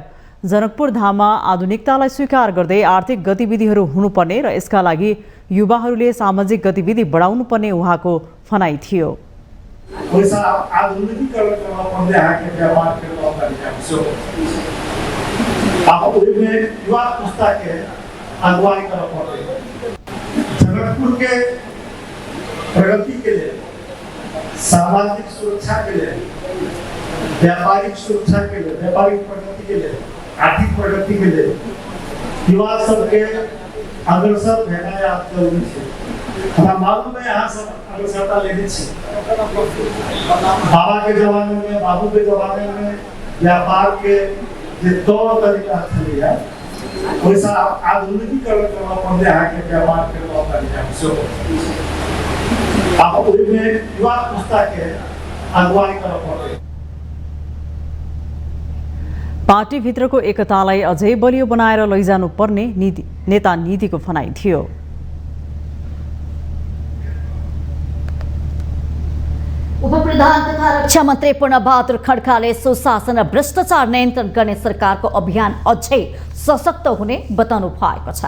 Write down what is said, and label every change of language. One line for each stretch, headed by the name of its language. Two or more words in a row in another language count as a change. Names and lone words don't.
Nepali: जनकपुर धाममा आधुनिकतालाई स्वीकार गर्दै आर्थिक गतिविधिहरू हुनुपर्ने र यसका लागि युवाहरूले सामाजिक गतिविधि बढाउनुपर्ने उहाँको भनाइ थियो।
Hindi: जनकपुर के प्रगति के लिए, सामाजिक सुरक्षा के लिए, व्यापारिक सुरक्षा के लिए, व्यापारिक प्रगति के लिए, आर्थिक प्रगति के लिए युवा सबके अग्रसर रहना जरूरी है। हमारा मालूम है यहाँ सब अग्रसरता लेनी चाहिए। बाबा के जमाने में, बाबू के जमाने में व्यापार के जो तौर तरीका है वैसा आधुनिकीकरण करना पड़ता है कि व्यापार के तौर तरीका आप युवा पुस्ता के अगुवाई करना पड़ता है।
Nepali: पार्टीभित्रको एकतालाई अझै बलियो बनाएर लैजानुपर्ने नेता निधिको भनाइ थियो। उपप्रधान तथा रक्षा मन्त्री पूर्णबहादुर खड्काले सुशासन र भ्रष्टाचार नियन्त्रण गर्ने सरकारको अभियान अझै सशक्त हुने बताउनु भएको छ।